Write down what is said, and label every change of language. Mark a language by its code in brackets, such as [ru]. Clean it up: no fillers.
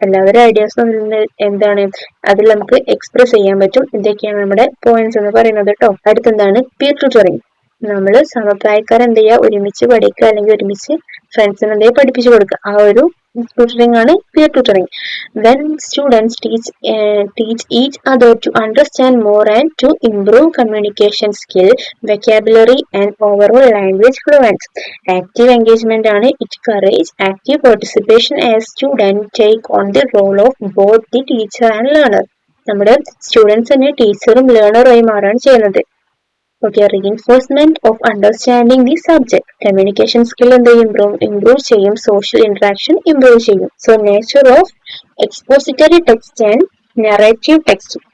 [ml] എല്ലാവരുടെ ഐഡിയാസും എന്താണ് അതിൽ നമുക്ക് എക്സ്പ്രസ് ചെയ്യാൻ പറ്റും. ഇതൊക്കെയാണ് നമ്മുടെ പോയിന്റ്സ് എന്ന് പറയുന്നത് കേട്ടോ. അടുത്തെന്താണ് പിയർ ട്യൂട്ടറിങ്. നമ്മൾ സമപ്രായക്കാർ എന്ത് ചെയ്യുക, ഒരുമിച്ച് പഠിക്കുക അല്ലെങ്കിൽ ഒരുമിച്ച് ഫ്രണ്ട്സിന് എന്തെങ്കിലും പഠിപ്പിച്ചു കൊടുക്കുക. ആ ഒരു tutoring ആണ് peer tutoring. [en] When students teach each other to understand more and to improve communication skill, vocabulary and overall language fluency. Active engagement ആണ്. It encourage active participation as students take on the role of both the teacher and learner. [ml] നമ്മുടെ students തന്നെ ടീച്ചറും ലേണറുമായി മാറാണ് ചെയ്യുന്നത്. Okay, [en] Reinforcement of understanding the subject. [ml] Communication skill എന്ത് improve ചെയ്യും, social interaction improve ചെയ്യും. [en] So nature of expository text and narrative text.